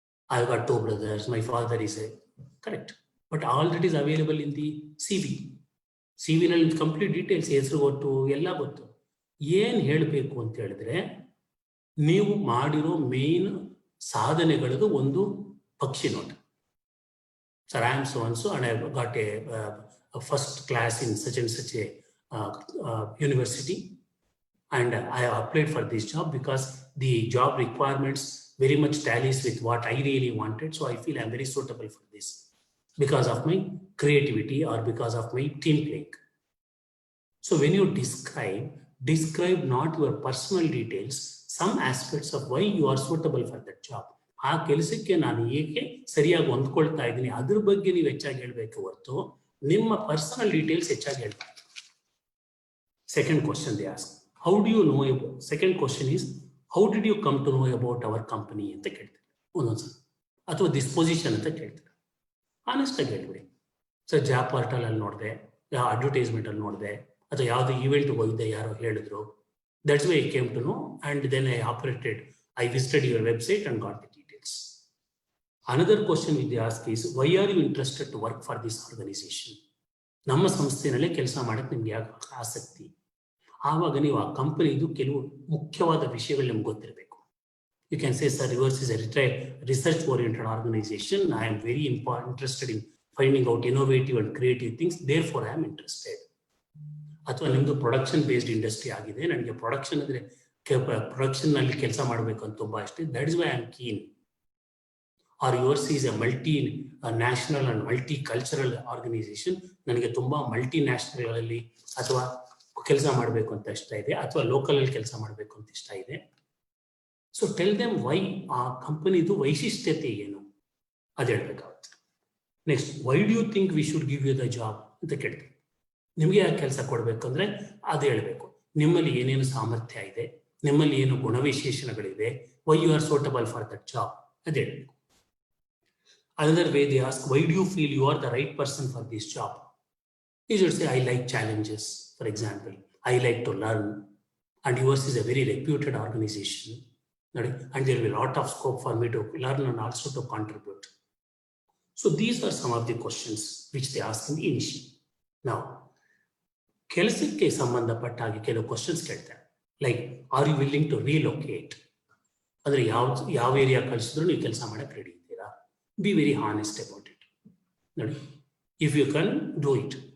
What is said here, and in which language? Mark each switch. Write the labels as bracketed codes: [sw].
[en] I got 2 brothers, my father is a, correct, but all that is available in the CV. [kn] CV-ನಲ್ಲಿ complete details, ಹೆಸರು ಗೊತ್ತು, ಎಲ್ಲ ಗೊತ್ತು. ಏನ್ ಹೇಳಬೇಕು ಅಂತ ಹೇಳಿದ್ರೆ, ನೀವು ಮಾಡಿರೋ ಮೇನ್ ಸಾಧನೆಗಳದು ಒಂದು ಪಕ್ಷಿ ನೋಟ. [en] Sir, I am so and so, and I got a first class in such and such a university, and I applied for this job because the job requirements very much tallies with what I really wanted. So I feel I am very suitable for this because of my creativity or because of my team playing. So when you describe not your personal details, some aspects of why you are suitable for that job. [kn] ಆ ಕೆಲಸಕ್ಕೆ ನಾನು ಏಕೆ ಸರಿಯಾಗಿ ಹೊಂದ್ಕೊಳ್ತಾ ಇದ್ದೀನಿ ಅದ್ರ ಬಗ್ಗೆ ನೀವು ಹೆಚ್ಚಾಗಿ ಹೇಳ್ಬೇಕು ಹೊರತು ನಿಮ್ಮ ಪರ್ಸನಲ್ ಡೀಟೇಲ್ಸ್ ಹೆಚ್ಚಾಗಿ ಹೇಳ್ಬಾರ್ದು. [en] second question they ask, how do you know about, second question is how did you come to know about our company [kn] ಅಂತ ಕೇಳ್ತಾರೆ ಒಂದೊಂದ್ಸಲ, ಅಥವಾ [en] This position ಅಂತ ಕೇಳ್ತಾರೆ. [kn] ಆನೆಸ್ಟ್ ಆಗಿ ಹೇಳ್ಬಿಡಿ, ಸರ್ ಜಾಬ್ ಪೋರ್ಟಲ್ ಅಲ್ಲಿ ನೋಡಿದೆ, ಯಾವ ಅಡ್ವರ್ಟೈಸ್ಮೆಂಟ್ ಅಲ್ಲಿ ನೋಡಿದೆ, ಅಥವಾ ಯಾವುದೋ ಇವೆಂಟ್ ಹೋಗಿದ್ದೆ, ಯಾರೋ ಹೇಳಿದ್ರು, [en] That's why I came to know and then I visited your website and got the details. Another question which they ask is, why are you interested to work for this organization? [kn] ನಮ್ಮ ಸಂಸ್ಥೆನಲ್ಲೇ ಕೆಲಸ ಮಾಡಕ್ಕೆ ನಿಮ್ಗೆ ಯಾಕೆ ಆಸಕ್ತಿ? ಆವಾಗ ನೀವು ಆ ಕಂಪನಿದು ಕೆಲವು ಮುಖ್ಯವಾದ ವಿಷಯಗಳು ನಿಮ್ಗೆ ಗೊತ್ತಿರಬೇಕು. [en] You can say, sir reverse is a research oriented organization, I am very interested in finding out innovative and creative things, therefore I am interested. [kn] ಅಥವಾ ನಿಮ್ದು ಪ್ರೊಡಕ್ಷನ್ ಬೇಸ್ಡ್ ಇಂಡಸ್ಟ್ರಿ ಆಗಿದೆ, ನನಗೆ ಪ್ರೊಡಕ್ಷನ್ ಅಂದ್ರೆ ಪ್ರೊಡಕ್ಷನ್ ನಲ್ಲಿ ಕೆಲಸ ಮಾಡಬೇಕು ಅಂತ ತುಂಬಾ ಇಷ್ಟ, [en] That is why I am keen. Are yours is a multi national and multi cultural organization, [kn] ನನಗೆ ತುಂಬಾ ಮಲ್ಟಿ ನ್ಯಾಷನಲ್ಗಳಲ್ಲಿ ಅಥವಾ ಕೆಲಸ ಮಾಡಬೇಕು ಅಂತ ಇಷ್ಟ ಇದೆ, ಅಥವಾ ಲೋಕಲ್ ಅಲ್ಲಿ ಕೆಲಸ ಮಾಡಬೇಕು ಅಂತ ಇಷ್ಟ ಇದೆ. [en] so tell them why, [kn] ಆ ಕಂಪನಿದು ವೈಶಿಷ್ಟ್ಯತೆ ಏನು ಅದು ಹೇಳ್ಬೇಕಾಗುತ್ತೆ. Next, [en] why do you think we should give you the job [kn] ಅಂತ ಕೇಳ್ತಾರೆ. ನಿಮಗೆ ಯಾಕೆ ಕೆಲಸ ಕೊಡಬೇಕು ಅಂದರೆ ಅದು ಹೇಳಬೇಕು. ನಿಮ್ಮಲ್ಲಿ ಏನೇನು ಸಾಮರ್ಥ್ಯ ಇದೆ, ನಿಮ್ಮಲ್ಲಿ ಏನು ಗುಣವಿಶೇಷಣಗಳಿದೆ, [en] why you are suitable for that job [kn] ಅದು ಹೇಳಬೇಕು. [en] Another way they ask, why do you feel you are the right person for this job? You should say, I like challenges, for example. I like to learn. And yours is a very reputed organization. And there will be a lot of scope for me to learn and also to contribute. So these are some of the questions which they ask in the initial. [kn] Now, ಕೆಲಸಕ್ಕೆ ಸಂಬಂಧಪಟ್ಟ ಹಾಗೆ ಕೆಲವು questions ಕೇಳ್ತಾರೆ. Like, [en] Are you willing to relocate? [kn] ಅಂದರೆ ಯಾವ area ಕಳಿಸಿದ್ರು ನೀವು ಕೆಲಸ ಮಾಡಕ್ಕೆ ರೆಡಿ ಇದ್ದೀರಾ? [en] Be very honest about it. ನೋಡಿ, if you can do it.